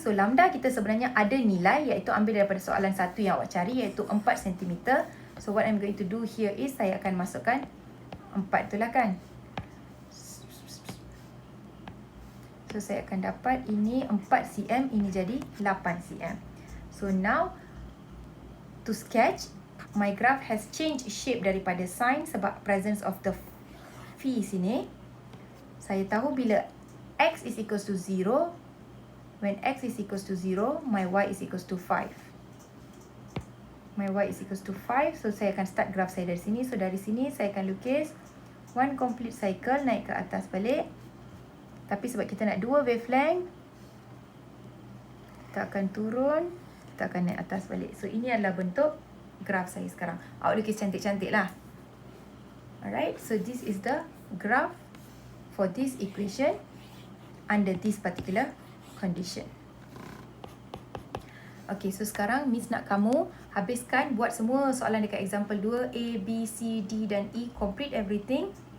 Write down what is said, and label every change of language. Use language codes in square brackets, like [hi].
[ms] So, lambda kita sebenarnya ada nilai, iaitu ambil daripada soalan 1 yang awak cari, iaitu 4 cm. [en] So, what I'm going to do here is, [ms] saya akan masukkan 4 tu lah kan. So, saya akan dapat ini 4 cm, ini jadi 8 cm. [en] So, now to sketch, my graph has changed shape daripada sine sebab presence of the phi sini. [ms] Saya tahu bila [en] x is equals to 0, when x is equals to 0, my y is equals to 5. My y is equals to 5. So, [ms] saya akan start graph saya dari sini. So, dari sini saya akan lukis 1 complete cycle naik ke atas balik. Tapi sebab kita nak 2 wavelength, kita akan turun, kita akan naik atas balik. So, ini adalah bentuk graph saya sekarang. Awak lukis cantik-cantik lah. [en] Alright, so this is the graph for this equation under this particular condition. [ms] Okay, so sekarang Miss nak kamu habiskan buat semua soalan dekat example 2, A, B, C, D dan E, [en] complete everything.